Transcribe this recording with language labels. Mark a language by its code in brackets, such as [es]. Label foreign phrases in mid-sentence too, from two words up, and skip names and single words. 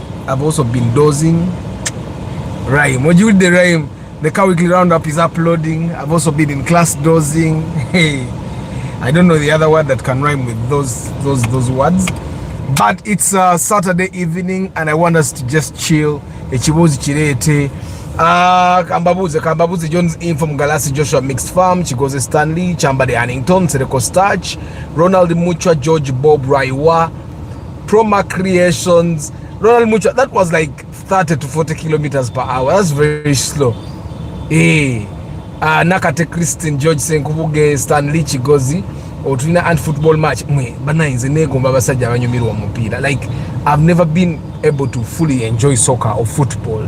[en] I've also been dozing. Rhyme. What you with the rhyme? The car weekly roundup is uploading. I've also been in class dozing. Hey, I don't know the other word that can rhyme with those words. But it's Saturday evening and I want us to just chill. Echibozi chirete. Kambabuze Jones in from Galasi Joshua Mixed Farm, Chigoze Stanley, Chambade Annington, Sereko Starch, Ronald Mucha, George Bob Raiwa, Proma Creations. Ronald Mucha, that was like 30 to 40 kilometers per hour. That's very slow. Nakate Christine, George Senkubuge, Stanley Chigozi, Otrina and football match. Like, I've never been able to fully enjoy soccer or football.